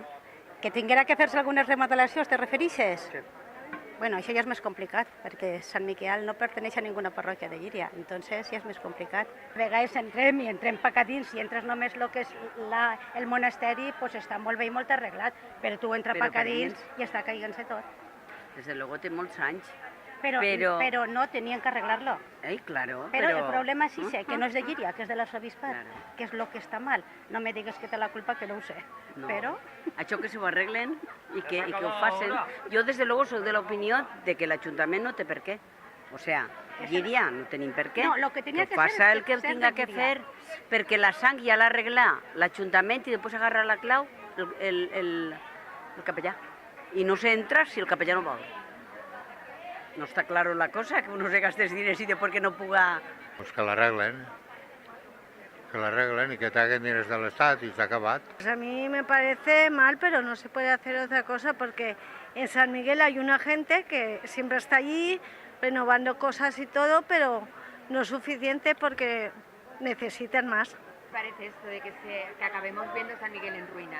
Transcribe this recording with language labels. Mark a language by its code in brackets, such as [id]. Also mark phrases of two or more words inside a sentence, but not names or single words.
[ca] Que tinguera que fer-se algunes remodelacions, te referixes? Sí. Bueno, això ja és més complicat, perquè Sant Miquel no perteneix a ninguna parròquia de Llíria, entonces ja és més complicat. A vegades entrem cap a dins i entres només el que és el monasteri, pues està molt bé i molt arreglat, però tu entres cap a dins i està caigant-se tot. [es] Desde luego [ca] té molts anys. Però no tenien que arreglar-lo. Claro. Però el problema és ese, que no és de Llíria, que és de l'arxobisbat, que és el que està mal. No me digues que té la culpa, que no ho sé. Però... Això que s'ho arreglen i que ho facin. Jo, des de luego, soc de l'opinió de que l'Ajuntament no té per què. [es] O sea, [ca] Llíria no tenim per què. Que faça el que tinga que fer, perquè la sang ja l'ha arreglat l'Ajuntament i després agarra la clau el capellà. I no s'entra si el capellà no vol. No està clara la cosa, [es] que uno se gaste diners y después que no puga... [ca] Pues que l'arreglen [es] y que traigan [ca] diners de l'Estat y se ha acabat. [es] Pues a mí me parece mal, pero no se puede hacer otra cosa porque en San Miguel hay una gente que siempre está allí renovando cosas y todo, pero no es suficiente porque necesitan más. ¿Qué parece esto de que acabemos viendo San Miguel en ruinas?